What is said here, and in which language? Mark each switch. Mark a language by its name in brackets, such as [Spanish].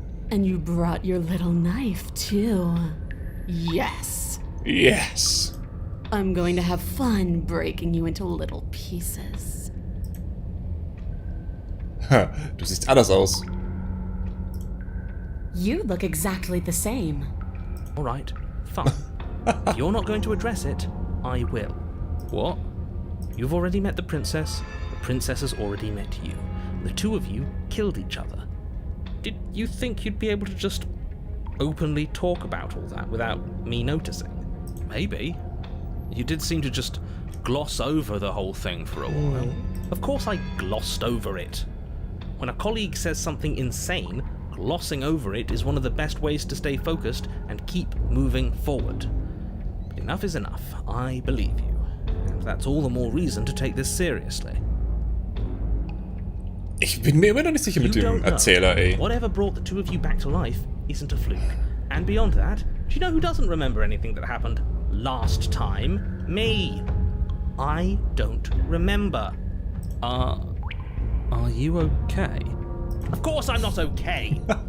[English] And you brought your little knife, too. Yes. Yes. I'm going to have fun breaking you into little pieces. [German] Ha, du siehst anders aus. [English] You look exactly the same. All right, fine. If you're not going to address it, I will. What? You've already met the princess has already met you. The two of you killed each other. Did you think you'd be able to just openly talk about all that without me noticing? Maybe. You did seem to just gloss over the whole thing for a while. Of course I glossed over it. When a colleague says something insane, glossing over it is one of the best ways to stay focused and keep moving forward. But enough is enough. I believe you. And that's all the more reason to take this seriously. [German] Ich bin mir immer noch nicht sicher mit dem Erzähler, ey. [English] Whatever brought the two of you back to life isn't a fluke. And beyond that, do you know who doesn't remember anything that happened last time? Me. I don't remember. Are you okay? Of course I'm not okay.